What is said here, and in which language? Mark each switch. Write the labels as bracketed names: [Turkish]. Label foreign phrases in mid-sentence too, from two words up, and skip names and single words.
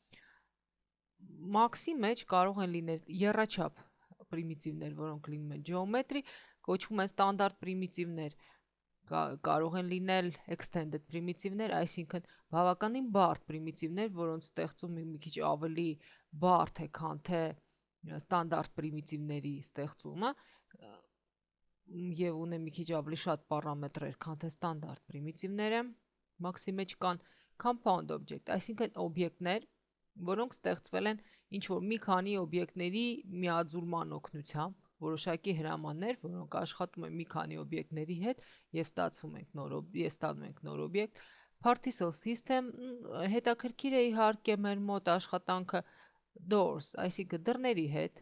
[Armenian] Max-ի մեջ կարող են լինել եռաչափ պրիմիտիվներ, որոնք լինում են geometry, կոչվում են ստանդարտ պրիմիտիվներ, կարող են լինել extended պրիմիտիվներ, այսինքն բավականին բարդ պրիմիտիվներ, որոնց ստեղծում մի քիչ ավելի բարդ է, քան թե ստանդարտ պրիմիտիվների ստեղծումը եւ ունեն մի քիչ ավելի շատ պարամետրեր, քան թե ստանդարտ պրիմիտիվները։ Max-ի մեջ կան [English] compound object, [Armenian] այսինքն օբյեկտներ, որոնք ստեղծվել են ինչ-որ մի քանի օբյեկտների միաձուլման օգնությամբ, որոշակի հրամաններ, որոնք աշխատում են մի քանի օբյեկտների հետ եւ ստանում ենք նոր օբյեկտ։ [English] Particle system [Armenian] հետաքրքիր է իհարկե մեր մոտ աշխատանքը doors, այսինքն դռների հետ։